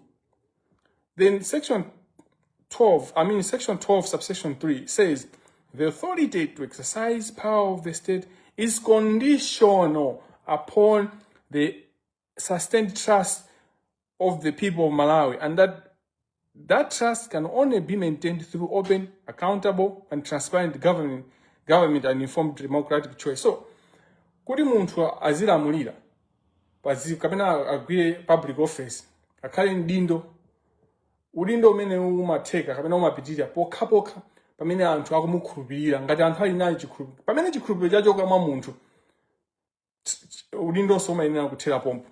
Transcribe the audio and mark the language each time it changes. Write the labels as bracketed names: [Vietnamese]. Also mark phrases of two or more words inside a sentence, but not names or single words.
[English] Then section 12, subsection 3 says, the authority to exercise power of the state is conditional upon the sustained trust of the people of Malawi, and that trust can only be maintained through open, accountable, and transparent government and informed democratic choice. So, [Nyanja] kuti munthu azilamulira kapena agwire [English] public office [Nyanja] akhale ndindo udindo umene umatheka kapena umapitirira pokhapokha pamene anthu akumukhulupirira ngati anthu ali nayo chikhulupiriro. Pamene chikhulupiriro chachoka mwa munthu udindo somayenera kuthera pompo.